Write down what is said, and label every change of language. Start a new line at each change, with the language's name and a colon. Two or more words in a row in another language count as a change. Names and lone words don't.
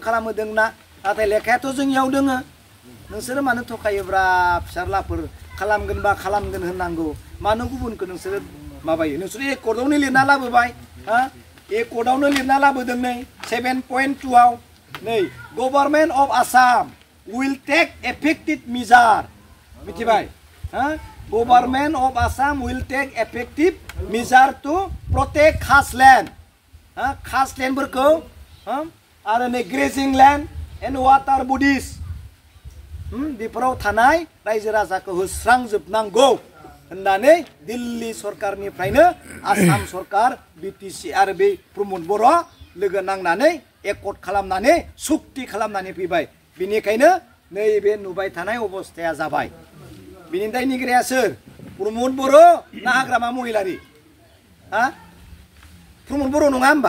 Bodo: खालामहोदोंना नाथाय लेखायाथ' जोंनियाव दोङो नोंसोरो मानो थखायोब्रा फिसारलाफोर खालामगोनबा खालामगोन होननांगौ मानो गुबुनखौ नोंसोरो माबायो नोंसोरो एकर्डआवनो लिरना लाबोबाय एकर्डआवनो लिरना लाबोदों नै 7.2आव नै
English: Government of Assam will take effective measure मिथिबाय Government of Assam will take effective measure to protect
Bodo: खासलेण्ड खासलेण्डफोरखौ आरो नै
English: grazing land and water bodies बेफोराव
Bodo: थानाय रायजो राजाखौ होस्रांजोबनांगौ होननानै दिल्ली सरकारनिफ्रायनो आसाम सरकार बिटिसि आरो बे प्रमद बर' लोगो नांनानै एकर्ड खालामनानै सुक्ति खालामनानै फैबाय बिनिखायनो नैबे नुबाय थानाय अबस्थाया जाबाय बिनि दायनिगिरिया सोर प्रमद बर' ना हाग्रामा महिलारि प्रमद बर' नङा होमबा